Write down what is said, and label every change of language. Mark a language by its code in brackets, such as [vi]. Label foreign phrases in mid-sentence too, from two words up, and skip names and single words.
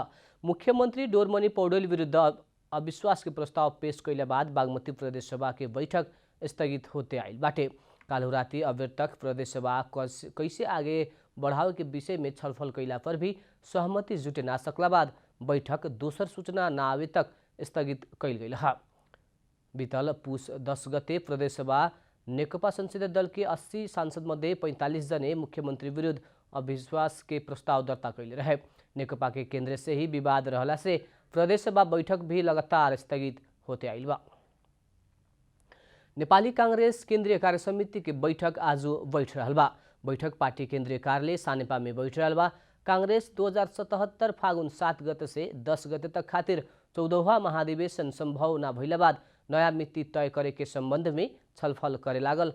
[bho] मुख्यमंत्री डोरमणि पौडेल विरुद्ध अविश्वास के प्रस्ताव पेश कैला बाद बागमती प्रदेश सभा के बैठक स्थगित होते आयल बाटे। काल्हु राति अबेर तक प्रदेश सभा कैसे आगे बढ़ावे के विषय में छलफल कैला पर भी सहमति जुटे ना सकला बाद बैठक दोसर सूचना न आवे तक स्थगित कैल गई है। बीतल पुस 10 गते प्रदेश सभा नेकपा संसदीय दल के 80 सांसद मध्ये 45 जने मुख्यमंत्री विरुद्ध अविश्वास के प्रस्ताव दर्ता कैले रहे। नेकपा के केंद्र से ही विवाद रहला से प्रदेश सभा बैठक भी लगातार स्थगित होते आइल बा। नेपाली कांग्रेस केंद्रीय कार्य समिति के बैठक आज बैठ रहल बा। बैठक पार्टी केंद्रीय कार्यालय सानेपा में बैठ रहल बा। कांग्रेस 2077 फागुन 7 गते से 10 गते तक खातिर 14वां महाधिवेशन संभव न भइला बाद नया मिति तय करे के संबंध में छलफल करे लागल।